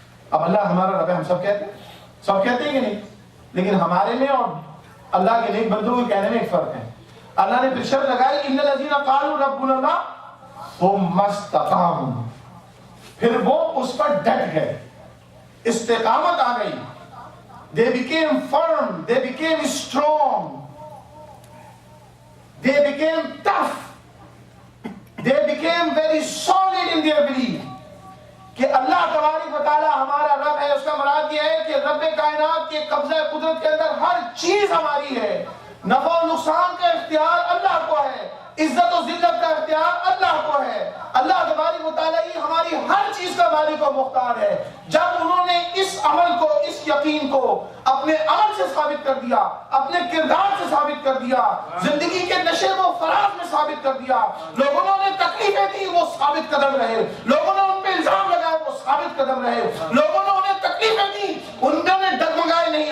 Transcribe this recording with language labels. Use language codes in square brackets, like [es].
[ur] اب اللہ ہمارا رب ہے, ہم سب کہتے ہیں, سب کہتے ہیں کہ نہیں, لیکن ہمارے میں اور اللہ کے نیک بندوں کے کہنے میں ایک فرق ہے. اللہ نے پھر شرط لگائی [ar] ان الذین قالوا ربنا اللہ ثم استقاموا, [ur] پھر وہ اس پر ڈٹ گئے, استقامت آ گئی. [en] They became firm, they became strong, they became tough, they became very solid in their belief [ur] کہ اللہ تبارک و تعالی ہمارا رب ہے. اس کا مراد یہ ہے کہ رب کائنات کے قبضہ قدرت کے اندر ہر چیز ہماری ہے, نفع و نقصان کا اختیار اللہ کو ہے, عزت و ذلت کا اختیار اللہ کو ہے. اللہ تبارک و تعالی ہی ہماری ہر چیز کا مالک و مختار ہے. جب انہوں نے اس عمل کو, اس یقین کو اپنے عمل سے ثابت کر دیا, اپنے کردار سے ثابت کر دیا, زندگی کے نشیب و فراز میں ثابت کر دیا, لوگوں نے تکلیفیں دی وہ ثابت قدم رہے, لوگوں نے ان پہ الزام لگائے وہ ثابت قدم رہے, لوگوں نے انہیں تکلیفیں دی انہوں نے ڈگمگائے نہیں.